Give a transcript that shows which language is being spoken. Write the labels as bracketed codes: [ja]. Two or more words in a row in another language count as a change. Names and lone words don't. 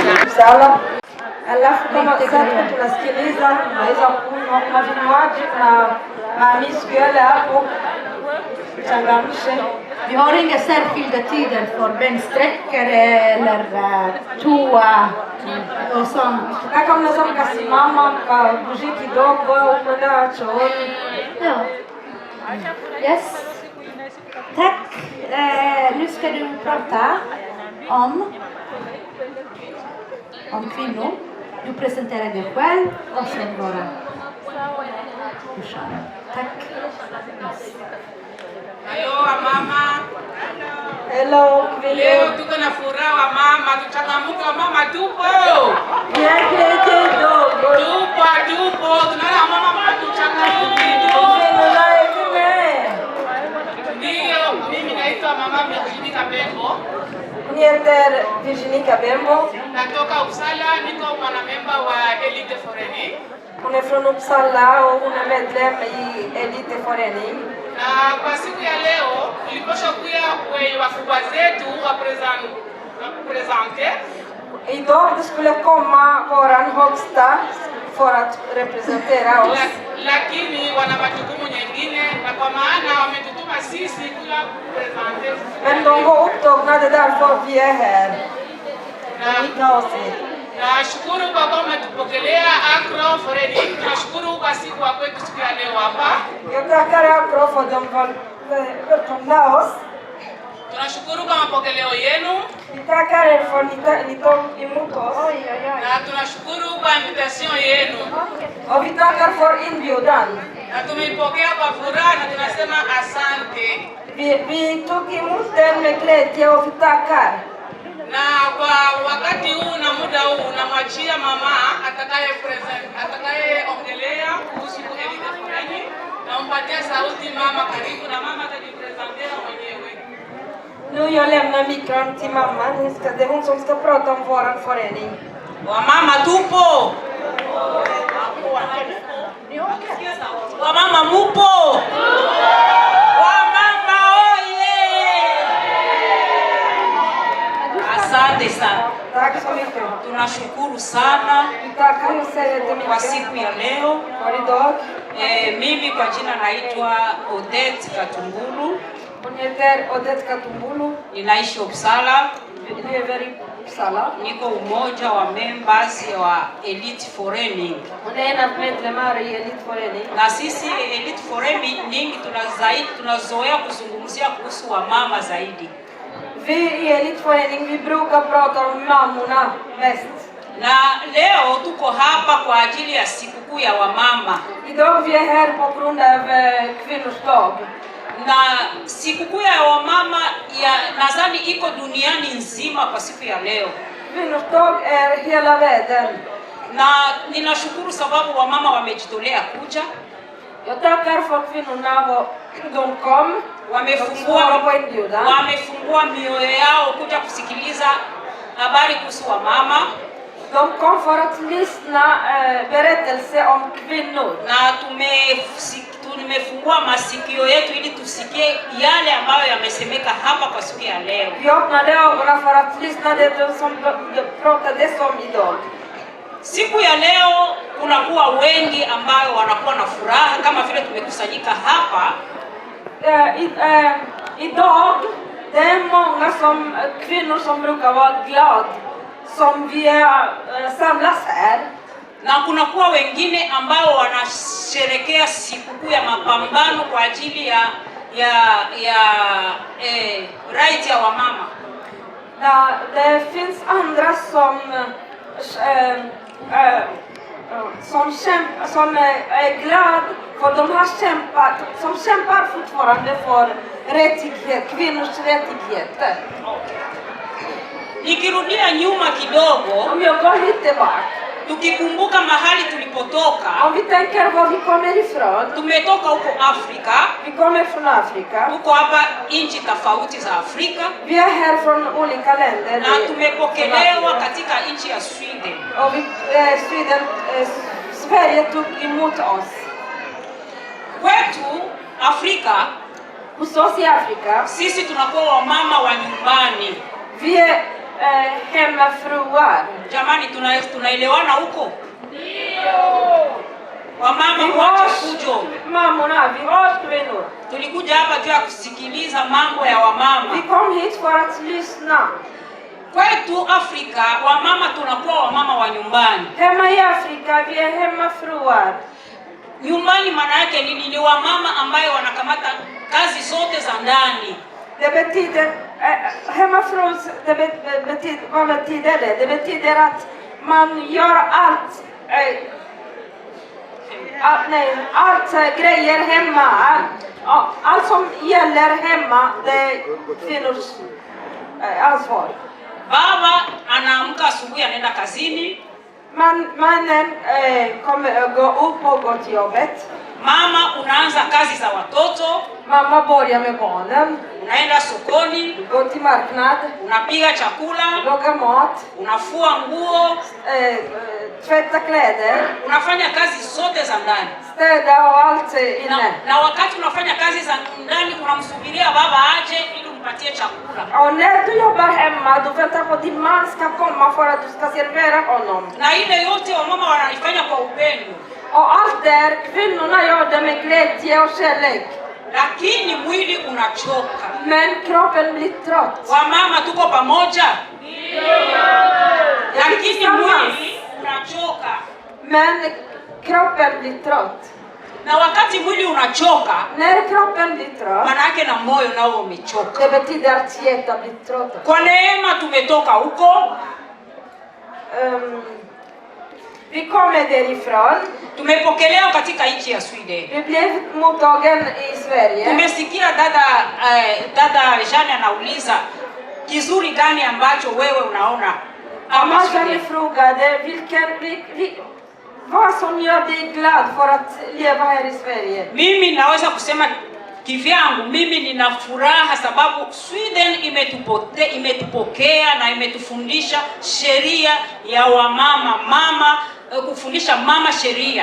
[sw] Uppsala. Alafu kama sasa tunasikiliza, tunaweza kunywa kuna vinywaji na maamishi yale hapo. Changamshe. [sv] Vi har inga särskilda tider för bensträckor eller toa och sånt. [sw] Kaka mnaweza mkasimama mkabuji kidogo au kwenda chooni. [sv] Ja. Yes. Tack. Nu ska du prata om kvinnor. Du presenterar dig själv och sen våra kursare. Tack. Yes. [sw] Halo mama. Hello, Leo tuko na furaha mama, tuchangamke mama, tupo. Tupo. Tunaona mama tuchangamke. Ndio, mimi naitwa mama Virginie Kabembo. [sv] Ni heter Virginie Kabembo. [sw] Natoka Uppsala, niko mwanamemba wa Elite Förening. [sv] Hon är från Uppsala och hon är medlem i Elite Förening. [sw] Na kwa siku ya leo tuliposha kuya wakubwa zetu wapresente. [sv] Idag det skulle komma våran högsta för att representera oss. [sw] Lakini wana majukumu nyingine na kwa maana wametutuma sisi kuja presente. [sv] Men de var upptagna, det är därför vi är här. [sw] Nashukuru kwa kuwa umetupokelea Acro Förening. Tunashukuru kwa siku ya kwetu siku ya leo hapa. [sv] Jag tackar Acro för att de välkomna oss. [sw] Tunashukuru kwa mapokeleo yenu. [sv] Vi tackar er för att ni tog emot oss. [sw] Na tunashukuru kwa invitation yenu. [sv] Och vi tackar för inbjudan. [sw] Na tumeipokea kwa furaha na tunasema asante. [sv] Vi tog emot den med glädje och vi tackar. [sw] Na kwa wakati huu na muda huu namwachia mama atakayeongelea kuhusu Elite Förening. Nampatia sauti mama, karibu na mama atajipresentera mwenyewe. [sv] Nu jag lämnar mikron till mamman. Det är hon som ska prata om våran förening. [sw] Wamama tupo. Wamama mupo. Wamama oye. Asante sana. [sv] Tack så mycket. [sw] Tunashukuru sana [sv] Vi tackar och säger till [sw] kwa siku ya leo. [sv] för idag. [sw] Mimi kwa jina naitwa Odette Katumbulu. [sv] Hon heter Odette Katumbulu. [sw] Ninaishi Uppsala. [sv] Vi lever i Uppsala. [sw] Niko umoja wa members wa Elite Förening. [sv] Hon är en av medlemmar i Elite Förening. [sw] Na sisi Elite Förening tunazoea kuzungumzia kuhusu wamama zaidi. [sv] Vi i Elite Förening vi brukar prata om mammorna mest. [sw] Na leo tuko hapa kwa ajili ya sikukuu ya wamama. [sv] Idag vi är här på grund av kvinnors dag. [sw] Na sikukuu ya wamama nadhani iko duniani nzima kwa siku ya leo. [sv] Kvinnors dag är hela världen. [sw] Na ninashukuru sababu wamama wamejitolea kuja. [sv] Jag tackar för kvinnorna de kom. [sw] Wamefungua mioyo yao kuja kusikiliza habari kuhusu wamama. [sv] De kom för att lyssna berättelse om kvinnor. [sw] Na tumefungua masikio yetu ili tusikie yale ambayo yamesemeka hapa kwa siku ya leo. [sv] Vi öppnade ögonen för att lyssna det som pratades om idag. [sw] Siku ya leo kunakuwa wengi ambao wanakuwa na furaha kama vile tumekusanyika hapa. [sv] Idag det är många kvinnor som brukar vara glada som vi samlas här. [sw] Na kunakuwa wengine ambao wanasherekea sikukuu ya mapambano kwa ajili ya right ya wamama. [sv] Det finns andra som är glada för de har kämpat, som kämpar fortfarande för rättighet, kvinnors rättigheter. [sw] Nikirudia nyuma kidogo, [sv] om jag går lite bak, [sw] tukikumbuka mahali tulipotoka, [sv] om vi tänker var vi kommer ifrån, [sw] tumetoka huko Afrika, [sv] vi kommer från Afrika, [sw] tuko hapa nchi tofauti za Afrika, [sv] vi är här från olika länder, [sw] na tumepokelewa katika nchi ya Sweden, [sv] och Sverige tog emot oss. [sw] Kwetu Afrika, [sv] hos oss i Afrika, [sw] sisi tunakuwa wamama wa nyumbani. [sv] Vi är hemmafruar. [sw] Jamani, tunaelewana huko? Wamama mwache fujo. [sv] Mammorna, vi har kvinnor. [sw] Tulikuja hapa juu ya kusikiliza mambo ya wamama. [sv] Vi kom hit för att lyssna. [sw] Kwetu Afrika, wamama tunakuwa wamama wa nyumbani. [sv] Hemma i Afrika, vi är hemmafruar. [sw] Nyumbani maana yake nini? Ni wamama ambayo wanakamata kazi zote za ndani. [sv] Det betyder, hemmafru, vad betyder det? Det betyder att man gör allt, allt grejer hemma. Allt som gäller hemma, det är kvinnors ansvar. [sw] Baba anaamka asubuhi anaenda kazini. [sv] Mannen kommer gå upp och gå till jobbet. [sw] Mama unaanza kazi za watoto. [sv] Mamma börjar med barnen. [sw] Unaenda sokoni. [sv] Går till marknad. [sw] Unapiga chakula. [sv] Lagar mat. [sw] Unafua nguo. [sv] Tvätta kläder. [sw] Unafanya kazi zote za ndani. [sv] Städa och allt inne. [sw] Na wakati unafanya kazi za ndani unamsubiria baba aje ili umpatie chakula. [sv] Och när du jobbar hemma, du väntar på din man ska komma för att du ska servera honom. [sw] Na ile yote wamama wanaifanya kwa upendo. [sv] Och allt där kvinnorna gör det med glädje och kärlek. [sw] Lakini mwili unachoka. [sv] Men kroppen blir trött. [sw] Wamama tuko pamoja? Lakini mwili unachoka. [sv] Men kroppen blir trött. [sw] Na wakati mwili unachoka, [sv] när kroppen blir trött, [sw] maana yake na moyo nao umechoka. [sv] Det betyder att hjärtat blir trött. [sw] Kwa neema tumetoka huko. [sv] Vi kommer därifrån. [sw] Tumepokelewa katika nchi ya Sweden. [sv] Vi blev mottagen i Sverige. [sw] Tumesikia dada Jeanne anauliza kizuri gani ambacho wewe unaona [sv] Mamma Jeanne frågade vad som gör dig glad för att leva här i Sverige. [sw] Mimi naweza kusema kivyangu, mimi nina furaha sababu Sweden imetupokea na imetufundisha sheria ya wamama, kufundisha mama sheria.